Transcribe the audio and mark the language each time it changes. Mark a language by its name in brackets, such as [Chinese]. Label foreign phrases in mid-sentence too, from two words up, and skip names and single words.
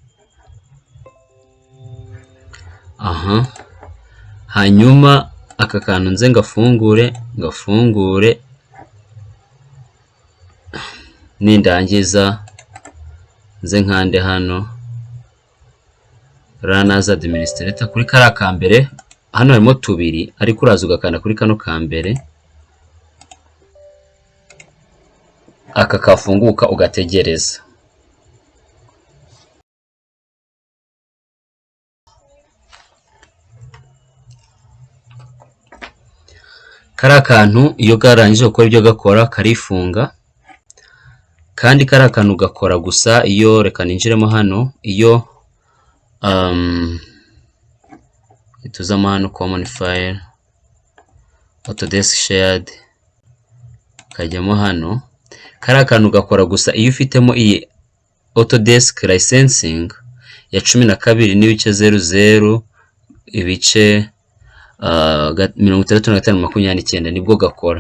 [Kinyarwanda] Hanyuma aka kantu nze ngafungure, nindangiza nze nkande hano [English] run as administrator. [Kinyarwanda] Kuri kariya ka mbere hano harimo tubiri, ariko uraza ugakanda kuri kano ka mbere, aka kafunguka ugategereza. Kariya kantu iyo karangije gukora ibyo gakora karifunga, kandi kariya kantu gakora gusa iyo, reka ninjiremo hano, iyo tuzamo hano [English] common file, [Kinyarwanda] Autodesk shared, kajyamo hano. Kariya kantu gakora gusa iyo ufitemo iyi Autodesk licensing ya 12 n'ibice 00 ibice 6529 nibwo gakora.